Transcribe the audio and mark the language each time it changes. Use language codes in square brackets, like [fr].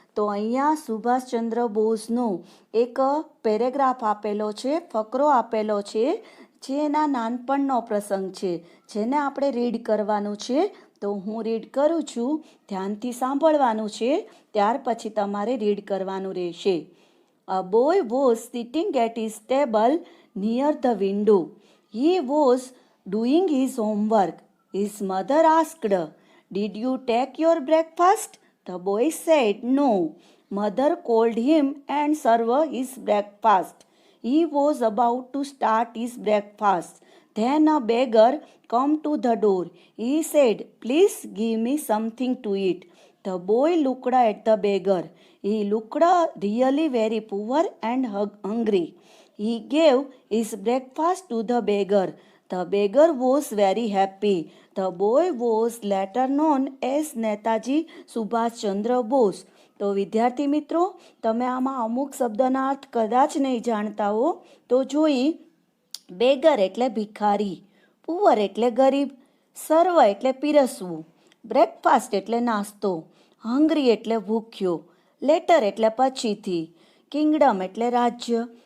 [gu] તો અહીંયા સુભાષચંદ્ર બોઝનો એક પેરેગ્રાફ આપેલો છે, ફકરો આપેલો છે, જે એના નાનપણનો પ્રસંગ છે, જેને આપણે રીડ કરવાનું છે. તો હું રીડ કરું છું, ધ્યાનથી સાંભળવાનું છે, ત્યાર પછી તમારે રીડ કરવાનું રહેશે. [en] A boy was sitting at his table near the window. He was doing his homework. His mother asked, "Did you take your breakfast?" The boy said no. Mother called him and served his breakfast. He was about to start his breakfast. Then a beggar came to the door. He said, "Please give me something to eat." The boy looked at the beggar. He looked really very poor and hungry. He gave his breakfast to the beggar. The beggar was very happy. The boy was later known as Netaji Subhashchandra Bose. [gu] તો વિદ્યાર્થી મિત્રો, તમે આમાં અમુક શબ્દના અર્થ કદાચ નહીં જાણતા હો, તો જોઈ. બેગર એટલે ભિખારી, પુઅર એટલે ગરીબ, સર્વ એટલે પીરસવું, બ્રેકફાસ્ટ એટલે નાસ્તો, હંગ્રી એટલે ભૂખ્યો, લેટર એટલે પછીથી, કિંગડમ એટલે રાજ્ય.